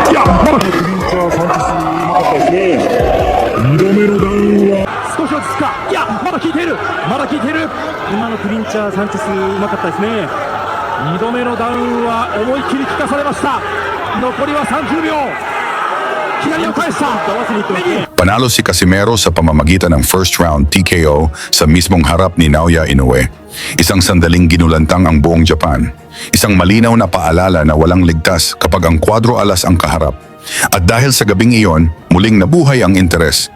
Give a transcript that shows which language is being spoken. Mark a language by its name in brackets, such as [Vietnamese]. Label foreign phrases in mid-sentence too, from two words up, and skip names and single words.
[Japanese] いやまだクリンチャーサンチェスうまかったですね。2度目のダウンは少し落ち着くか。いやまだ効いている。今のクリンチャーサンチェスうまかったですね。 2度目のダウンは思いっきり効かされました。残りは30秒。左を返した。右。 [Filipino] Panalo si Casimero sa pamamagitan ng [English] first round TKO [Filipino] sa mismong harap ni Naoya Inoue. Isang sandaling ginulantang ang buong Japan. Isang malinaw na paalala na walang ligtas kapag ang Cuadro Alas ang kaharap. At dahil sa gabing iyon, muling nabuhay ang interes.